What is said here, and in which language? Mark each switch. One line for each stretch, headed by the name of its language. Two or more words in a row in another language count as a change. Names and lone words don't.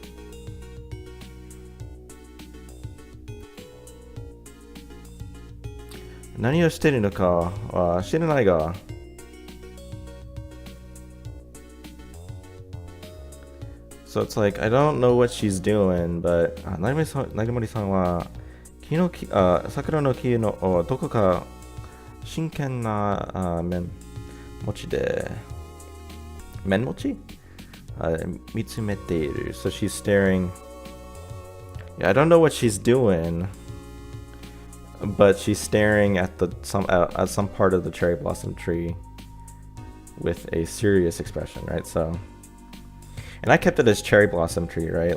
Japanese: 何をしてるのかは知らないが.
English: So it's like, I don't know what she's doing, but
Japanese: 長森さんは桜の木のどこか真剣な面持ちで面持ち見つめている.
English: So she's staring. Yeah, I don't know what she's doing, but she's staring at some part of the cherry blossom tree with a serious expression, right? So. And I kept it as cherry blossom tree, right?